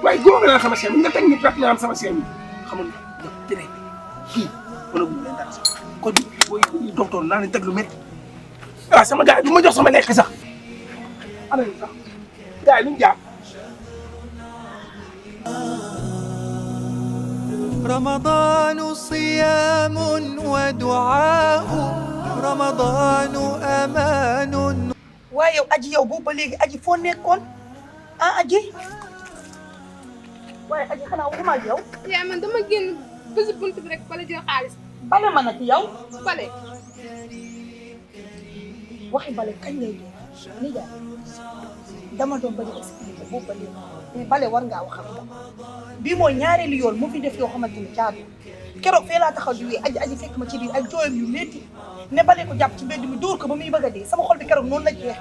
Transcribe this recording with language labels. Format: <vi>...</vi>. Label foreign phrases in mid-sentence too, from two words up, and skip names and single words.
<wo>waaye góob nga sama 5000 nga teg ni perte naa am sama 5000 xamul nga tere kii wala bu ñu leen dara sax kon booy docteur naa leen teg lu métti. waaw sama gars yi du ma jox sama lekk sax ana ñu sax gars yi lu ñu jàpp.</wo> <ar>رمضان صيام ودعاء رمضان أمان.</ar> <wo>waaye yow aji yow boobu ba léegi aji foo nekkoon aji waaye aji xanaa waxuma ak yow yaa man dama génn bési bunt bi rek bala jël xaalis bale ma nag yow bale waxi bale kañ lay doon ni jaay dama doon bañ a expliqué boobu ba léegi mais bale war ngaa wax ak moom bii mooy ñaareelu yoon mu fi def yoo xamante ni caadu keroog fee laa taxaw di wee aji fekk ma ci biir ak jooyam yu métti ne bale ko jàpp ci mbedd mi dóor ko ba muy bëgg a dee sama xol bi keroog noonu la jeex</wo>